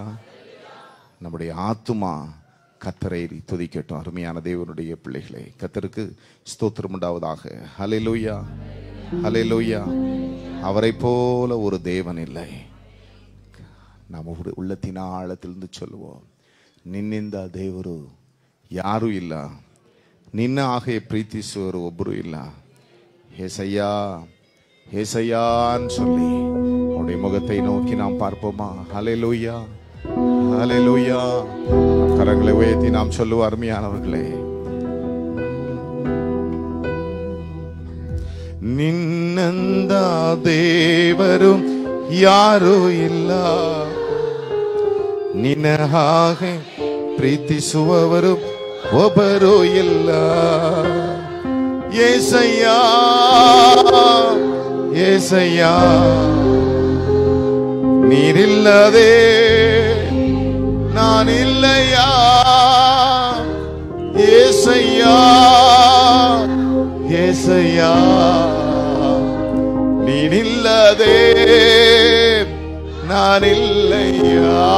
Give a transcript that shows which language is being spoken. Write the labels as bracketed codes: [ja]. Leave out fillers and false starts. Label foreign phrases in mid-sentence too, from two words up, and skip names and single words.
[ta] நம்முடைய ஆத்துமா கர்த்தரை துதிக்கட்டும். அருமையான தேவனுடைய பிள்ளைகளே, கர்த்தருக்கு ஸ்தோத்திரம் உண்டாவதாக. ஹல்லேலூயா, ஹல்லேலூயா. அவரை போல ஒரு தேவன் இல்லை. நாம் உள்ளத்தின் ஆழத்திலிருந்து சொல்லுவோம், [kn] ನಿನ್ನಿಂದ ದೇವರು ಯಾರೂ ಇಲ್ಲ, ನಿನ್ನ ಹಾಗೆ ಪ್ರೀತಿಸುವರು ಒಬ್ಬರು ಇಲ್ಲ. [ta] ஏசையா ஏசையான்னு சொல்லி அவருடைய முகத்தை நோக்கி நாம் பார்ப்போமா? ஹல்லேலூயா, ஹல்லேலூயா. கரங்களை உயர்த்தி நாம் சொல்லுவோம், அருமையானவர்களே. [kn] ನಿನ್ನಂದ ದೇವರು ಯಾರೂ ಇಲ್ಲ, ನಿನ್ನ ಹಾಗೆ ಪ್ರೀತಿಸುವವರು ಒಬ್ಬರು ಇಲ್ಲ. [ta] ஏசையா ஏசையா, நீரில்லதே நான் இல்லையா. ஏசையா ஏசையா, நீரில்லதே நான் இல்லையா.